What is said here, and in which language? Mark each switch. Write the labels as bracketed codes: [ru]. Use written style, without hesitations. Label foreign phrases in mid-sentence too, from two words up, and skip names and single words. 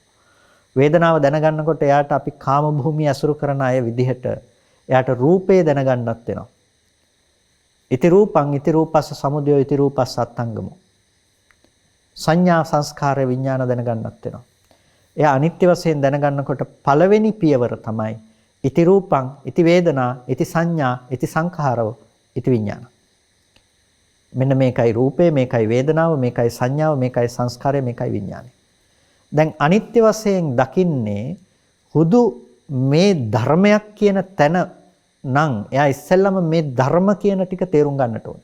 [si] වේදනාව දැනගන්නකොට එයාට අපි කාම භූමිය අසුරු කරන අය විදිහට එයාට රූපේ දැනගන්නත් වෙනවා. [pi] ඉති රූපං ඉති රූපස්ස සමුදයෝ ඉති රූපස්ස අත්ංගමෝ. [si] සංඥා සංස්කාර විඥාන දැනගන්නත් වෙනවා. එයා අනිත්‍ය වශයෙන් දැනගන්නකොට පළවෙනි පියවර තමයි [pi] ඉති රූපං ඉති වේදනා ඉති සංඥා ඉති සංඛාරෝ ඉති විඥාන. [si] මෙන්න මේකයි රූපය, මේකයි වේදනාව, මේකයි සංඥාව, මේකයි සංස්කාරය, මේකයි විඥානය. දැන් අනිත්‍ය වශයෙන් දකින්නේ හුදු මේ ධර්මයක් කියන තැන නම් එයා ඉස්සෙල්ලම මේ ධර්ම කියන ටික තේරුම් ගන්නට ඕනේ.